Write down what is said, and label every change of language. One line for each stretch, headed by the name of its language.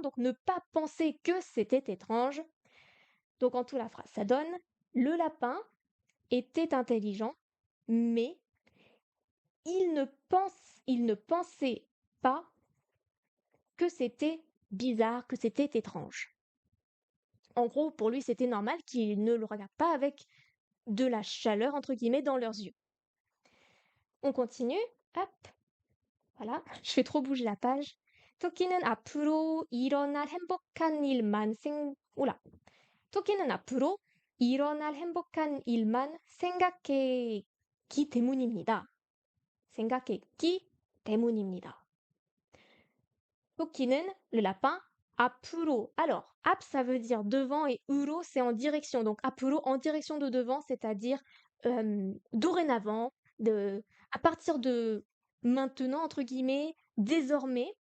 French: Donc, ne pas penser que c'était étrange. Donc, en tout, la phrase, ça donne le lapin était intelligent, mais il ne pensait pas que c'était bizarre, que c'était étrange. En gros, pour lui, c'était normal qu'il ne le regarde pas avec de la chaleur, entre guillemets, dans leurs yeux. On continue. Hop. Voilà. Je fais trop bouger la page.
Korean: 토끼는 앞으로 일어날 행복한 일만 오라. 토끼는 앞으로 일어날 행복한 일만 생각했기 때문입니다. 생각했기 때문입니다. 토끼는,
French: le lapin,
Korean: 앞으로.
French: Alors,
Korean: 앞,
French: ça veut dire devant et
Korean: 으로,
French: c'est en direction. Donc,
Korean: 앞으로,
French: en direction de devant, c'est-à-dire dorénavant, à partir de maintenant, entre guillemets, désormais.